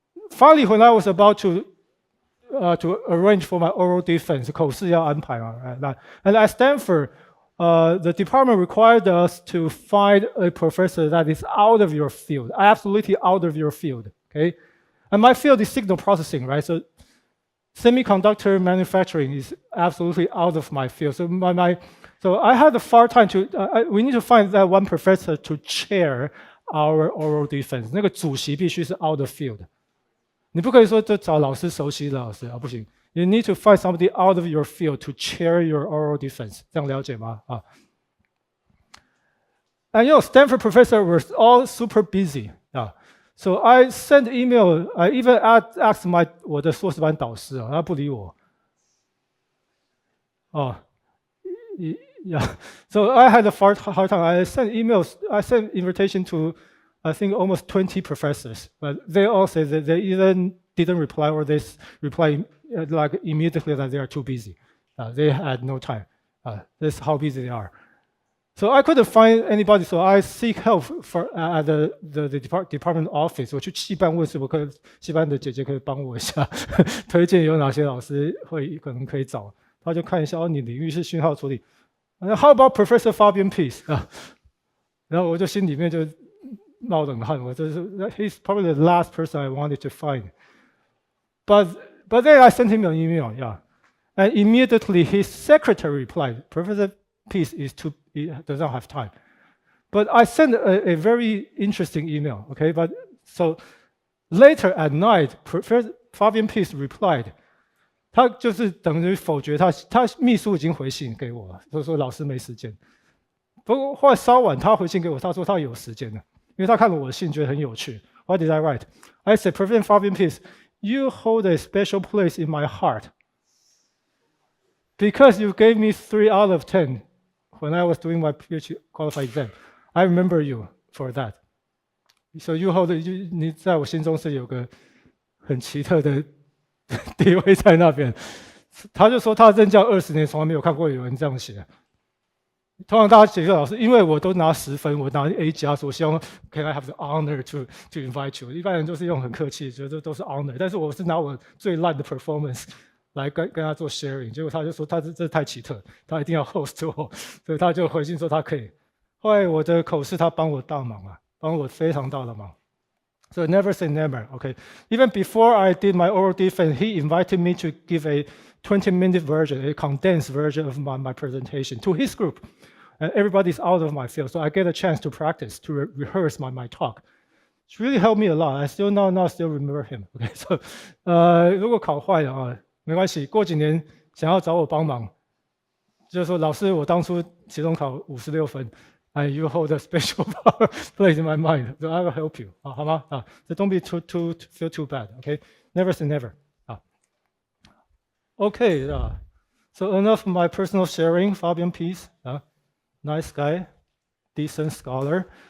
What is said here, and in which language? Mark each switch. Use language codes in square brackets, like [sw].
[en] Finally, when I was about to arrange for my oral defense, [zh] 口试要安排嘛 [en] and at Stanford, the department required us to find a professor that is out of your field, absolutely out of your field. Okay, and my field is signal processing, right? So semiconductor manufacturing is absolutely out of my field. So so I had a far time to. We need to find that one professor to chair our oral defense. [zh] 那个主席必须是 [en] out of field. [zh] 你不可以说就找老师熟悉的老师啊，不行。 [en] You need to find somebody out of your field to chair your oral defense. [zh] 这样了解吗？啊。 [en] And Stanford professor were all super busy. So I sent email. I even asked [zh] 我的硕士班导师啊，他不理我。 [en] Yeah. So I had a hard time. I sent emails. I sent invitation to, I think, almost 20 professors, but they all said that they either didn't reply or they reply like immediately that they are too busy. They had no time. That's how busy they are. So I couldn't find anybody. So I seek help at the department office. [zh] 我去系办问是否系办的姐姐可以帮我一下，推荐有哪些老师可能可以找。他就看一下你领域是讯号处理。 [en] How about Professor Fabian Peace? [zh] 然后我就心里面就冒冷汗， [en] he's probably the last person I wanted to find. But then I sent him an email, yeah. And immediately his secretary replied, Professor Peace he does not have time. But I sent a very interesting email, okay? But so later at night, Professor Fabian Peace replied. [zh] 他就是等于否决他秘书已经回信给我了，就说老师没时间。不过后来稍晚他回信给我，他说他有时间了，因为他看了我的信觉得很有趣。 [en] What did I write? I said, Professor Fabian Peace, you hold a special place in my heart because you gave me 3 out of 10 when I was doing my PhD qualifying exam. I remember you for that. So you hold [zh] 你在我心中是有个很奇特的地位在那边。他就说他任教20年从来没有看过有人这样写。通常大家写给老师，因为我都拿10分，我拿 A+，所以我希望 [en] Can I have the honor to invite you？ [zh] 一般人就是用很客气，觉得都是 honor， 但是我是拿我最烂的 performance 来跟他做 sharing， 结果他就说这太奇特，他一定要 host 我，所以他就回信说他可以。后来我的口试他帮我大忙啊，帮我非常大的忙。 [en] So never say never, okay? Even before I did my oral defense, he invited me to give a 20-minute version, a condensed version of my presentation to his group. And everybody's out of my field, so I get a chance to practice, to rehearse my talk. It's really helped me a lot. I still now still remember him. Okay, so [zh] 如果考坏了啊，没关系，过几年想要找我帮忙，就是说老师，我当初期中考56分。 [en] you hold a special place in my mind. So I will help you. [zh] 好吗？ [en] So don't be feel too bad. Okay, never say never. Okay, so enough of my personal sharing. Fabian Peace, nice guy, decent scholar.